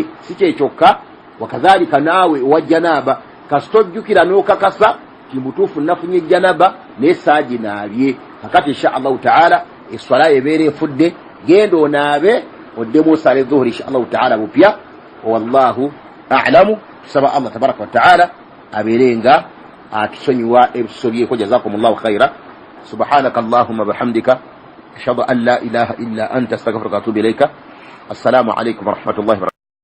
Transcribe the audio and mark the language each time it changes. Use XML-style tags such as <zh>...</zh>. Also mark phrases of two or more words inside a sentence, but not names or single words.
<lg>Si kyekyokka, wakazaalika naawe owa janaaba kasita ojjukira n'okakasa ti mutuufu nafunye janaba naye saaginaabye, kakati</lg> <ar>إن شاء الله تعالى</ar> <lg>esswala ebeera efudde, genda onaabe oddemu osale dhuhuri</lg> <ar>إن شاء الله تعالى</ar> <lg>bupya.</lg> <ar>والله أعلم.</ar> <lg>Tusaba</lg> <ar>الله تبارك وتعالى</ar> <lg>abeere nga atusonyiwa ebiso byeko.</lg> <ar>جزاكم الله خيرا. سبحانك اللهم بحمدك أشهد أن لا إله إلا أنت أستغفرك وأتوب إليك. السلام عليكم ورحمة الله وبركاته.</ar>